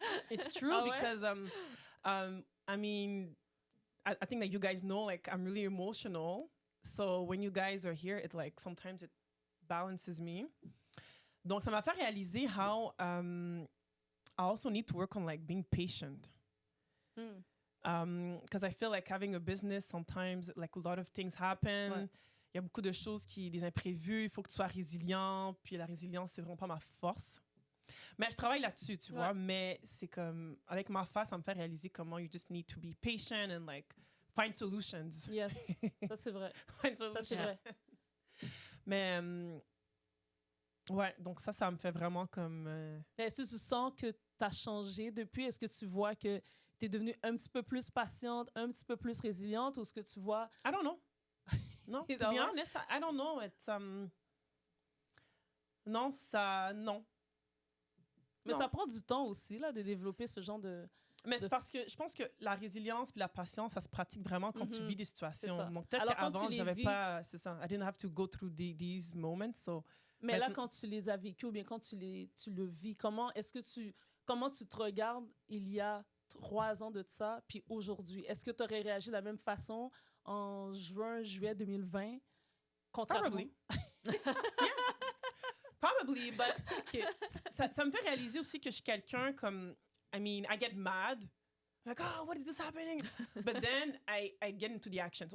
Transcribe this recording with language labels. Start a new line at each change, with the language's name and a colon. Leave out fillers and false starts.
English: It's true because I mean, I think that you guys know, like, I'm really emotional. So when you guys are here, it like sometimes it balances me.
French: Donc ça m'a fait réaliser
English: how I also need to work on like being patient. Because I feel like having a business, sometimes like a lot of things happen.
French: Ouais. Il y a beaucoup de choses des imprévus. Il faut que tu sois résilient. Puis la résilience, c'est vraiment pas ma force. Mais je travaille là-dessus, tu vois. Mais c'est comme, avec ma face, ça me fait réaliser comment
English: you just need to be patient and like find solutions.
French: Yes, ça c'est vrai.
English: Find solutions.
French: Ça c'est vrai. Mais ouais, donc ça me fait vraiment comme... Est-ce que tu sens que tu as changé depuis? Est-ce que tu vois que tu es devenue un petit peu plus patiente, un petit peu plus résiliente, ou est-ce que tu vois...
English: I don't know. Non, to be honest, I don't know. It's, non.
French: Mais ça prend du temps aussi, là, de développer ce genre de... Mais c'est parce que je pense que la résilience puis la patience, ça se pratique vraiment quand tu vis des situations. Donc peut-être qu'avant, j'avais pas... C'est ça.
English: I didn't have to go through these moments, so...
French: Mais là, quand tu les as vécus ou bien quand tu le vis, comment tu te regardes il y a 3 ans de ça, puis aujourd'hui? Est-ce que tu aurais réagi de la même façon en juillet 2020?
English: Probably. Yeah. Probably, but
French: ça me fait réaliser aussi que je suis quelqu'un comme...
English: I mean, I get mad. Like, oh, what is this happening? But then I get into the actions.